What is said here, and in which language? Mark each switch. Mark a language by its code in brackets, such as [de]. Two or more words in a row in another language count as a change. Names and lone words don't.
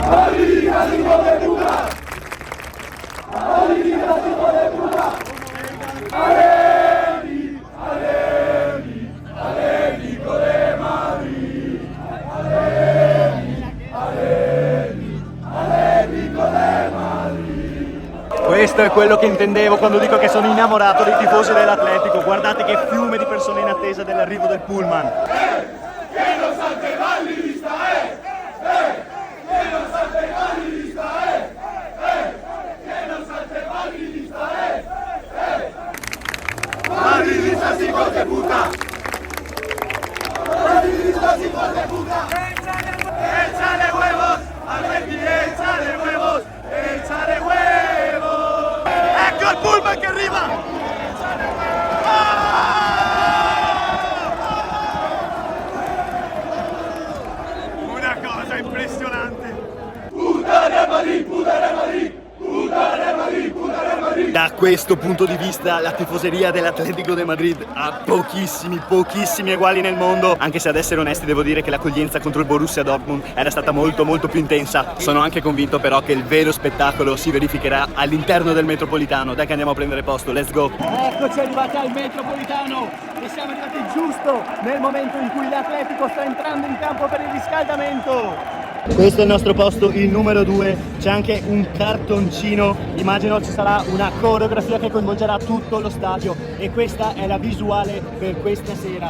[it] Questo è quello che intendevo quando dico che sono innamorato dei tifosi dell'Atletico. Guardate che fiume di persone in attesa dell'arrivo del pullman. [es] ¡Madridistas hijos de puta! ¡Madridistas hijos de puta! ¡Échale huevos! ¡Atleti, échale huevos! ¡Échale huevos! [it] ¡Ecco il pullman che arriva! Una cosa impressionante! [es] ¡Puta Real Madrid! ¡Puta Real Madrid! ¡Puta Real Madrid! ¡Puta Real Madrid! [it] Da questo punto di vista la tifoseria dell'Atlético de Madrid ha pochissimi eguali nel mondo, anche se ad essere onesti devo dire che l'accoglienza contro il Borussia Dortmund era stata molto più intensa. Sono anche convinto però che il vero spettacolo si verificherà all'interno del Metropolitano. Dai che andiamo a prendere posto, [en] let's go! [it] Eccoci arrivati al Metropolitano e siamo arrivati giusto nel momento in cui l'Atletico sta entrando in campo per il riscaldamento. Questo è il nostro posto, il numero 2, c'è anche un cartoncino, immagino ci sarà una coreografia che coinvolgerà tutto lo stadio e questa è la visuale per questa sera.